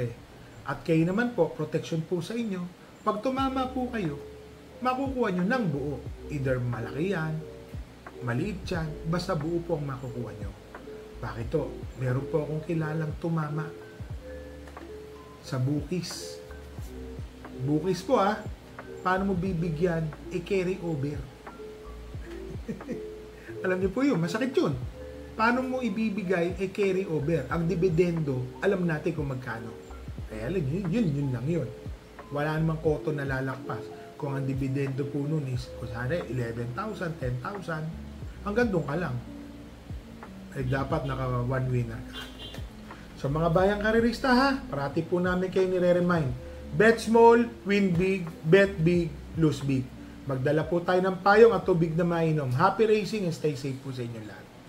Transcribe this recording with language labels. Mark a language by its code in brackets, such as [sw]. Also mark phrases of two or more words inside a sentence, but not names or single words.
[tl] At kayo naman po, protection po sa inyo. Pag tumama po kayo, makukuha nyo ng buo. Either malaki yan, maliit yan, basta buo po ang makukuha nyo. Bakit to? Meron po akong kilalang tumama sa Bukis. Bukis po paano mo bibigyan? [en] Carry over. [tl] Alam niyo po yun, masakit yun. Paano mo ibibigay [en] carry over? [tl] Ang dividendo, alam natin kung magkano. Kaya yun lang yun. Wala namang koto na lalakpas. Kung ang dividendo po nun is, kusari, 11,000, 10,000, hanggang doon ka lang. Dapat naka [en] one winner [tl] ka. So mga bayang karerista parati po namin kayo nire-remind, [en] Bet small, win big, bet big, lose big. [tl] Magdala po tayo ng payong at tubig na mainom. [en] Happy racing and stay safe [tl] po sa inyo lahat.